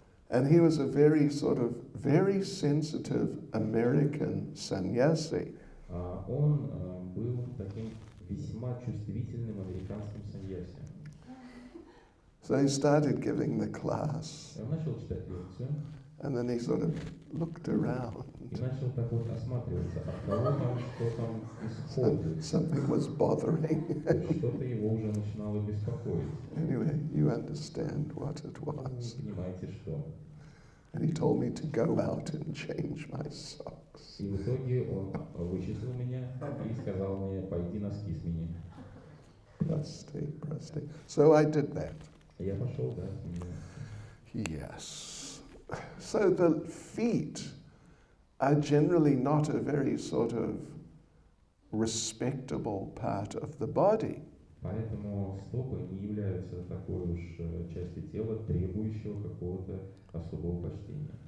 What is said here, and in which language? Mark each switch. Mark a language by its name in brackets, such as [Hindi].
[English] And he was a very sensitive American sannyasi. [Russian] Он был таким весьма чувствительным американским саньяси. [English] So he started giving the class. [Russian] Он начал читать лекцию. [English] And then he sort of looked around. [Russian] И начал так вот осматриваться, от кого там, что там исходит. [English] Something was bothering. [Russian] То есть что-то его уже начинало беспокоить. [English] Anyway, you understand what it [Russian] Вы [English] was. [Russian] понимаете, что. [English] And he told me to go out and change my socks. [Russian] И в итоге он вычислил меня и сказал мне, пойди носки смени. [English] Prostate. So I did that. [Russian] Я пошел, да, сменил. [English] Yes. So the feet are generally not a very sort of respectable part of the body. [Russian] Поэтому стопы не являются такой уж частью тела, требующего какого-то особого почтения.